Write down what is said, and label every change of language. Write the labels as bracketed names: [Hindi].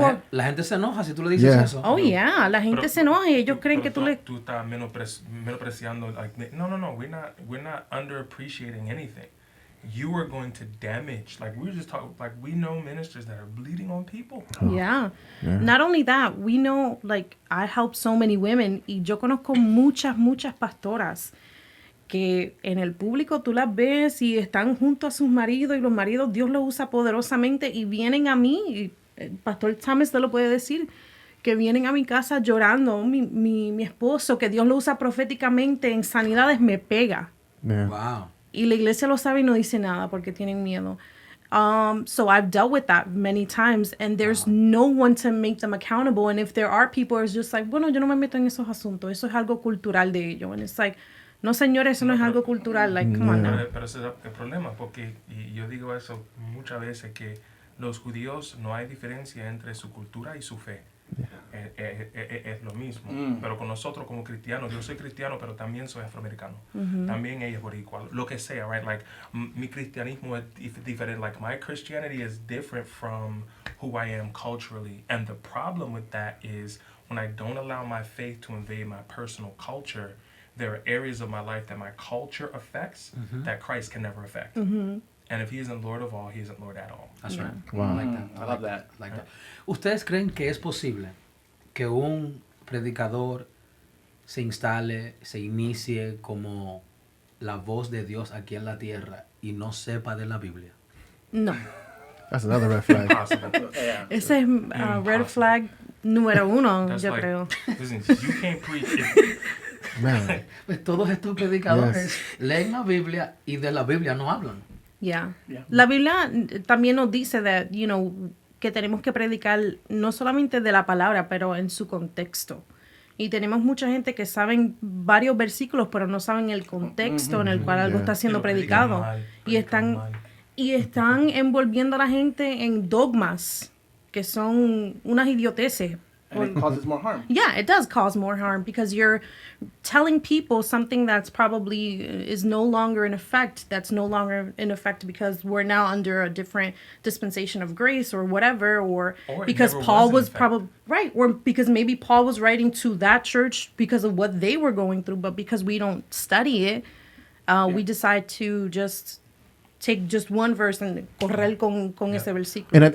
[Spanish] La gente se enoja si tú le dices eso. [English] Oh, yeah, [Spanish] la gente se enoja y ellos creen que tú le... Tú estás menospreciando. [English] Like, no, we're not underappreciating anything. You are going to damage. Like, we were just talking, like, we know ministers that are bleeding on people. Yeah. Not only that, we know, like, I help so many women, [Spanish] y yo conozco muchas pastoras que en el público tú las ves y están junto a sus maridos, y los maridos Dios los usa poderosamente y vienen a mí, y el pastor Thomas te lo puede decir, que vienen a mi casa llorando, mi esposo, que Dios lo usa proféticamente en sanidades, me pega. [English] Yeah. Wow. [Spanish] Y la iglesia lo sabe y no dice nada porque tienen miedo. [English] So I've dealt with that many times, and there's no one to make them accountable. And if there are people, it's just like, [Spanish] bueno, yo no me meto en esos asuntos. Eso es algo cultural de ellos. [English] And it's like, [Spanish] no, señores, eso no es algo cultural. [English] Like, come on now. [Spanish] Pero ese es el problema, porque y yo digo eso muchas veces, que los judíos no hay diferencia entre su cultura y su fe. Es lo mismo. Pero con nosotros como cristianos, yo soy cristiano, pero también soy afroamericano. También ella es boricua. Lo que sea, [English] right? Like, [Spanish] mi cristianismo es diferente. [English] Like, my Christianity is different from who I am culturally. And the problem with that is when I don't allow my faith to invade my personal culture, there are areas of my life that my culture affects that Christ can never affect. And if he isn't Lord of all, he isn't Lord at all. That's right. Wow. I like that. I love that. Like that. [Spanish] ¿Ustedes creen que es posible que un predicador se instale, se inicie como la voz de Dios aquí en la tierra y no sepa de la Biblia? No. [English] That's another red flag. Impossible. Yeah. [Spanish] Ese es red flag número uno, [English] That's [Spanish] yo [English] like, [Spanish] creo. [English] listen, you can't preach it. Man. [Spanish] Pues todos estos predicadores leen la Biblia y de la Biblia no hablan. [English] Yeah. Yeah. [Spanish] La Biblia también nos dice [English] that, [Spanish] que tenemos que predicar no solamente de la palabra, pero en su contexto. Y tenemos mucha gente que saben varios versículos, pero no saben el contexto en el cual algo está siendo predicado. Y están envolviendo a la gente en dogmas que son unas idioteces. [English] And it causes more harm. Yeah, it does cause more harm because you're telling people something that's probably is no longer in effect. That's no longer in effect because we're now under a different dispensation of grace or whatever, or because Paul was probably right, or because maybe Paul was writing to that church because of what they were going through, but because we don't study it, we decide to just take just one verse and [Spanish] correr con ese versículo.